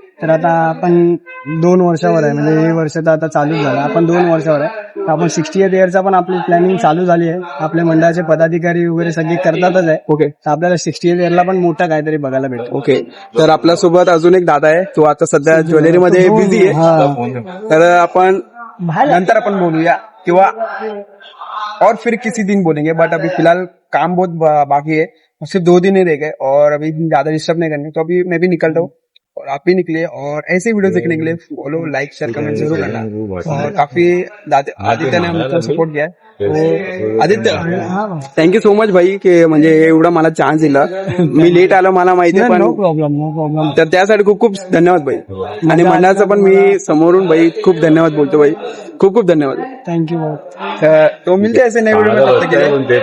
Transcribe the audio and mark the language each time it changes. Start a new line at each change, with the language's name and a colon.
Marathi: तर आता आपण 2 वर्षावर आहे म्हणजे हे वर्ष तर आता चालू झालं आपण 2 वर्षावर आहे. तर आपण 60th इयरचा पण आपली प्लॅनिंग चालू झाली आहे. आपल्या मंडळाचे पदाधिकारी वगैरे सगळे करतातच आहे. ओके. तर आपल्याला 60th इयरला पण मोठा काहीतरी बघायला भेटेल. ओके. तर आपल्यासोबत अजून एक दादा आहे, तो आता सध्या ज्वेलरीमध्ये बिझी आहे. तर आपण नंतर आपण बोलूया किंवा
Hindi: और फिर किसी दिन बोलेंगे बट अभी फिलहाल काम बहुत बाकी है. सिर्फ 2 दिन ही रह गए और अभी ज्यादा डिस्टर्ब नहीं करनी. तो अभी मैं भी निकल रहा हूँ और आप भी निकले और ऐसे वीडियो देखने के लिए फॉलो लाइक शेयर कमेंट जरूर करना. और काफी आदित्य ने हमको सपोर्ट किया है.
Marathi: तो आदित्य
English: thank you so much
Marathi: भाई की म्हणजे एवढा मला चान्स दिला. मी लेट आलो मला माहिती आहे
English: no
Marathi: पण
English: Problem.
Marathi: तर त्यासाठी खूप खूप धन्यवाद भाई. आणि मंडळाचं पण मी समोरून भाई खूप धन्यवाद बोलतो भाई. खूप खूप धन्यवाद.
English: Thank you.
Hindi: तो मिलते ऐसे नए वीडियो में. तब तक के लिए